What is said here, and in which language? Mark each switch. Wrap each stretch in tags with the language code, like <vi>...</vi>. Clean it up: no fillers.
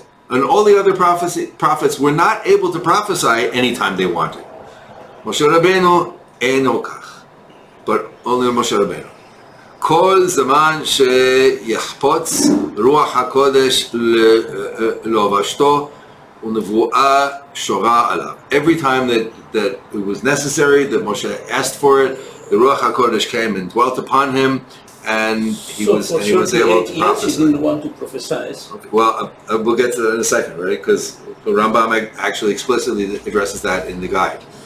<en>And all the other prophets were not able to prophesy anytime they wanted. Moshe Rabbeinu</en> <he>eno kach,</he> <en>but only Moshe Rabbeinu.</en> <he>כל זמן שיחפוץ רוח הקודש לבשתו ונבואה שורה עליו.</he> <en>Every time that it was necessary, that Moshe asked for it, the Ruach HaKodesh came and dwelt upon him, and he was able to prophesy. He didn't want to prophesy. Okay. Well, we'll get to that in a second, right? Because So Rambam actually explicitly addresses that in the guide.</en>